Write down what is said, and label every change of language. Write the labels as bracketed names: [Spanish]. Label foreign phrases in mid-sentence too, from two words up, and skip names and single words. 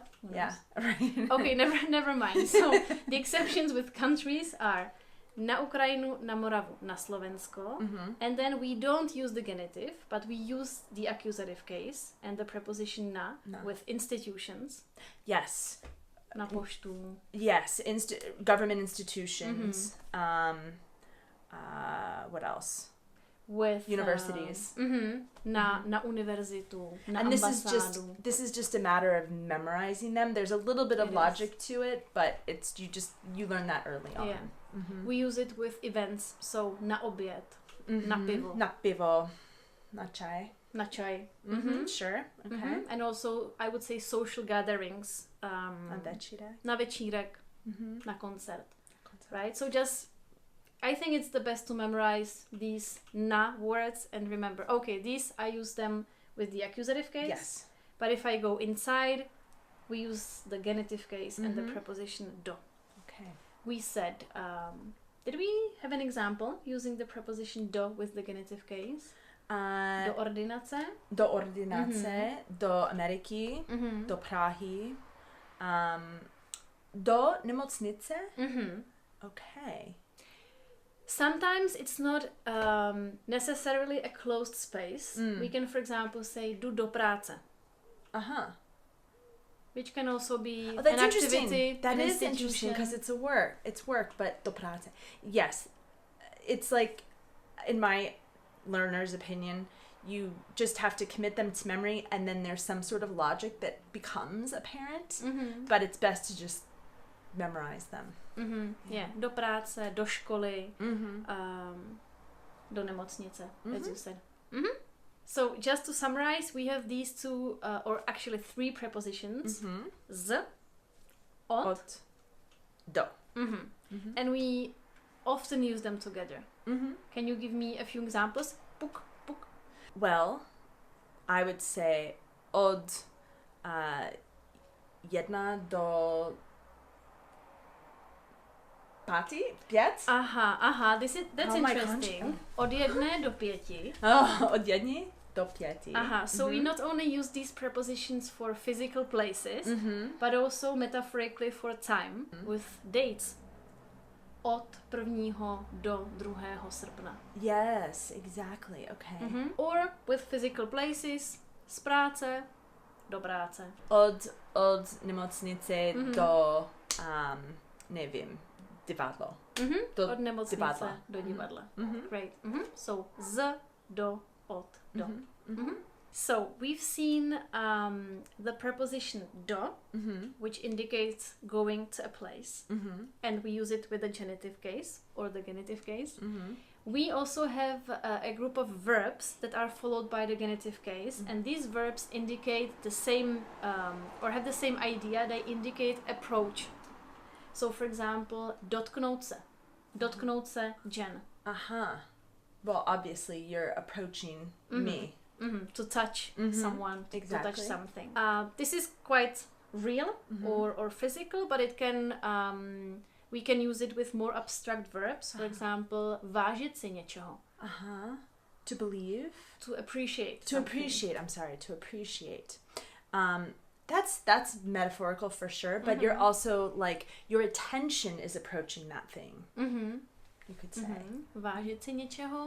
[English] Yeah, right. Okay, never mind. So the exceptions with countries are [Czech] na Ukrajinu, na Moravu, na Slovensko, [English] and then we don't use the genitive, but we use the accusative case and the preposition na. With institutions. Yes. [Czech] Na poštu. [English] Yes, government institutions. What else? With universities. [Czech] Na univerzitu, na [English] and [Czech] ambasádu. [English] this is just a matter of memorizing them. There's a little bit of logic to it, but you learn that early on. Yeah. We use it with events, so [Czech] na oběd, na pivo. Na pivo, na chai. Na chai. [English] Sure. Okay. And also, I would say social gatherings. [Czech] Na večírek. Na večírek. Na koncert. [English] Right? So I think it's the best to memorize these na words and remember, okay, these I use them with the accusative case. Yes. But if I go inside, we use the genitive case and the preposition do. Okay. We said, did we have an example using the preposition do with the genitive case? [Czech] Do ordinace. Do ordinace, do Ameriky, do Prahy, do nemocnice. [English] Okay. Sometimes it's not necessarily a closed space. We can, for example, say [Czech] jdu do práce. [English] Which can also be an activity. That is interesting because it's work, but [Czech] do práce. [English] Yes. It's like, in my learner's opinion, you just have to commit them to memory, and then there's some sort of logic that becomes apparent, but it's best to just memorize them. Yeah, [Czech] do práce, do školy, do nemocnice, [English] as you said. So just to summarize, we have these two, or actually three prepositions: z, ot, [Czech] do. [English] And we often use them together. Can you give me a few examples? [Czech] Puk, puk. [English] Well, I would say [Czech] od jedna do pět. [English] That's interesting. [Czech] Od jedné do pěti. Od jedné do pěti. [English] So we not only use these prepositions for physical places, but also metaphorically for time with dates. [Czech] Od 1. do 2. srpna. [English] Yes, exactly. Okay. Or with physical places, [Czech] z práce do práce. Od nemocnice do nevím, divadlo. Od nemocnice do divadla. [English] Great. So [Czech] z, do, od, do. [English] So we've seen the preposition do, which indicates going to a place, and we use it with the genitive case or the genitive case. We also have a group of verbs that are followed by the genitive case, and these verbs indicate the same or have the same idea. They indicate approach. So, for example, [Czech] dotknout se. Dotknout se Jen. [English] Well, obviously, you're approaching me. To touch someone, exactly. to touch something. This is quite real or physical, but it can we can use it with more abstract verbs. For example, [Czech] vážit si něčeho. [English] To believe. To appreciate. To appreciate. I'm sorry. To appreciate. That's metaphorical for sure, but you're also like your attention is approaching that thing. You could say. [Czech] Vážit si něčeho.